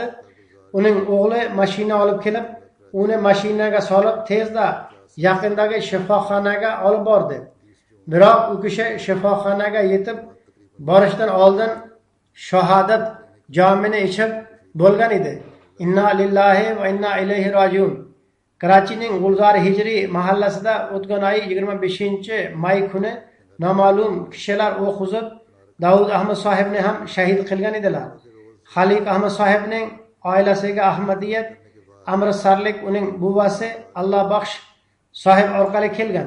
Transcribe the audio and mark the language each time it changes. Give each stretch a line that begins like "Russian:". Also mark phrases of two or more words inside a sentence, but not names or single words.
Uzbek: Uning o'g'li mashina olib kelib, uni mashinaga solib tezda yaqindagi shifoxonaga olib bordi. Biroq u kishi shifoxonaga yetib borishdan oldin shahodat jomini ichib bo'lgan edi.
Arabic: إنا لله وإنا إليه راجعون.
Uzbek: Karachining Gulzar Hijri mahallasida o'tgan oy 25-may kuni noma'lum kishilar o'q uzib, Davud Ahmad sohibni ham shahid qilgan edilar. Khaliq Ahmad sohibning oilasiga Ahmadiyat amrisarlik uning buvasi Alloh baxsh sohib orqali kelgan.